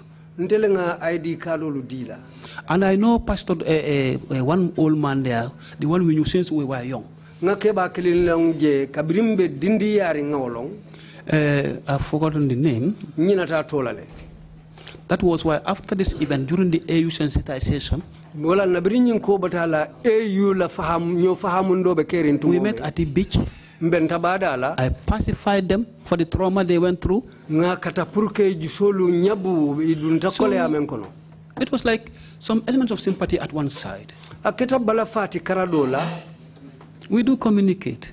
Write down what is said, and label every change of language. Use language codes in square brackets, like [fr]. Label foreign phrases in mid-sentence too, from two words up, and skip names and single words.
[en] And I know Pastor, one old man there, the one we knew since we were young. I've forgotten the name. That was why after this event, during the AU sensitization, [man] Wala nabirin ko batala EU la faham nyo fahamundo be kerin tu. [en] We met at the beach. I pacified them for the trauma they went through. So it was like some elements of sympathy at one side. We do communicate.